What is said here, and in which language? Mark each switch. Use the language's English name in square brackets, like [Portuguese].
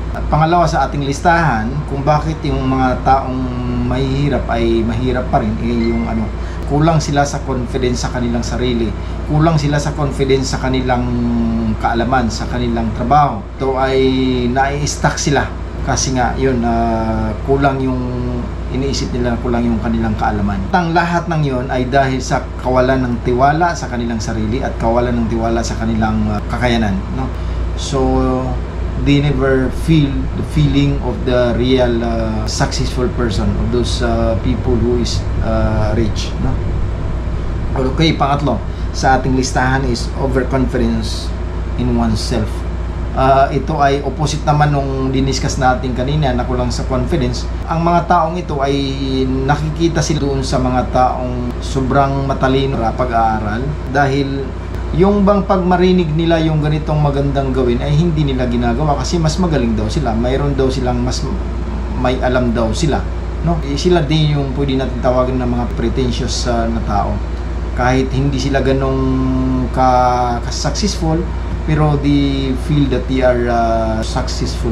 [Filipino] At pangalawa sa ating listahan kung bakit yung mga taong mahihirap ay mahirap pa rin, yung kulang sila sa confidence sa kanilang sarili, kulang sila sa confidence sa kanilang kaalaman, sa kanilang trabaho. Ito ay nai-stuck sila kasi nga yun, kulang yung iniisip nila, kulang yung kanilang kaalaman. Ang lahat ng yun ay dahil sa kawalan ng tiwala sa kanilang sarili at kawalan ng tiwala sa kanilang kakayanan, no? [English] So they never feel the feeling of the real successful person, of those people who is rich, no? [Filipino] Okay, pangatlo sa ating listahan is [English] overconfidence in oneself. [Filipino] Ito ay opposite naman nung diniscuss natin kanina na kulang sa confidence. Ang mga taong ito ay nakikita sila doon sa mga taong sobrang matalino sa pag-aaral, dahil yung bang pag marinig nila yung ganitong magandang gawin ay hindi nila ginagawa kasi mas magaling daw sila, mayroon daw silang mas may alam daw sila, no? Sila din yung pwede natin tawagan ng mga pretentious na tao. Kahit hindi sila ganong ka-successful, pero [English] they feel that they are successful.